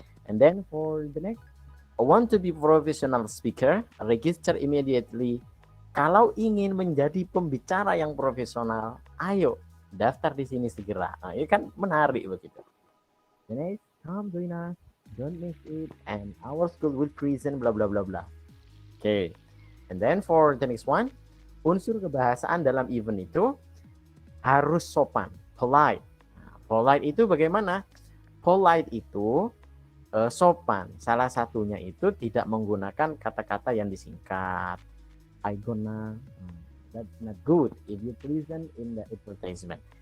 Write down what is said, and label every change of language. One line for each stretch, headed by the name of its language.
English: And then for the next, I want to be professional speaker, register immediately.
Indonesian: Kalau ingin menjadi pembicara yang profesional, ayo daftar di sini segera. Nah, ini kan menarik begitu.
English: The next, come join us, don't miss it, and our school will present bla bla bla bla. Okay. And then for the next one,
Indonesian: unsur kebahasaan dalam event itu harus sopan,
English: polite.
Indonesian: Nah, polite itu bagaimana? Polite itu sopan. Salah satunya itu tidak menggunakan kata-kata yang disingkat.
English: I gonna, that's not good if you present in the advertisement.